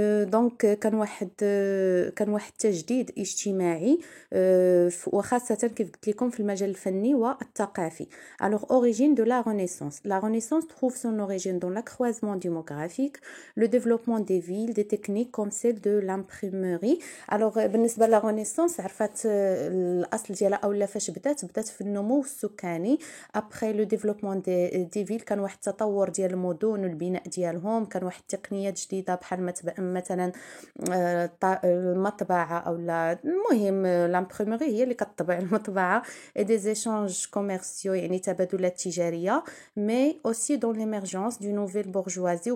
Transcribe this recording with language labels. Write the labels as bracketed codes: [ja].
[ar] دونك كان واحد تجديد اجتماعي وخاصة كيف قلت لكم في المجال الفني والثقافي. [fr] Alors origine de la Renaissance. La Renaissance trouve son origine dans l'accroissement démographique, le développement des villes, des techniques comme celle de l'imprimerie. [ar] Alors بالنسبة لا Renaissance عرفت الأصل ديالها أولا فاش بدات في النمو السكاني. [fr] après le développement des villes [ar] كان واحد التطور ديال المدن والبناء ديالهم، كان واحد التقنيات جديده بحال مثلا المطبعه او المهم لامبريموري هي اللي كتطبع المطبعه، [fr] et des échanges commerciaux [ar] يعني تبادلات تجاريه، [fr] mais aussi dans l'émergence d'une nouvelle bourgeoisie.